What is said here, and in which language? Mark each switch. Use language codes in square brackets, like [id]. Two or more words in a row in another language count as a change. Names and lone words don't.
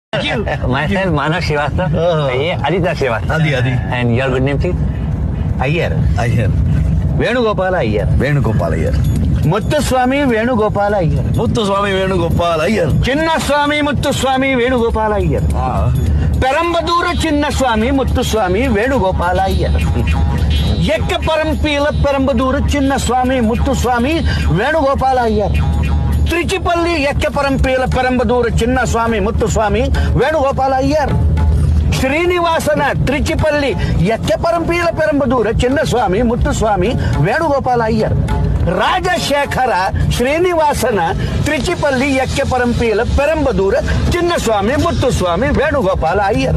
[en] Myself, Manav Srivastava. Aditya Srivastava. Adi. And your good name, please? Iyer. Venugopala Iyer. Venugopal Iyer. Muthuswamy Venugopala Iyer. Muthuswamy Venugopal Iyer. Chinnaswamy Muthuswamy Venugopala Iyer. Perambadura Chinnaswamy Muthuswamy Venugopala Iyer. Yekkaparampeela Perambadura Chinnaswamy Muthuswamy Venugopala Iyer. Trichipalli Yekkaparampeela Perambadura Chinnaswamy Muthuswamy Venugopala Iyer. ಶ್ರೀನಿವಾಸನ ತ್ರಿಚಿಪಲ್ಲಿ ಯಕ್ಕಪರಂಪೀಲ ಪೆರಂಬದೂರ ಚಿನ್ನಸ್ವಾಮಿ ಮುತ್ತುಸ್ವಾಮಿ ವೇಣುಗೋಪಾಲ ಅಯ್ಯರ್. ರಾಜಶೇಖರ ಶ್ರೀನಿವಾಸನ ತ್ರಿಚಿಪಲ್ಲಿ ಯಕ್ಕಪರಂಪೀಲ ಪೆರಂಬದೂರ ಚಿನ್ನಸ್ವಾಮಿ ಮುತ್ತುಸ್ವಾಮಿ ವೇಣುಗೋಪಾಲ ಅಯ್ಯರ್.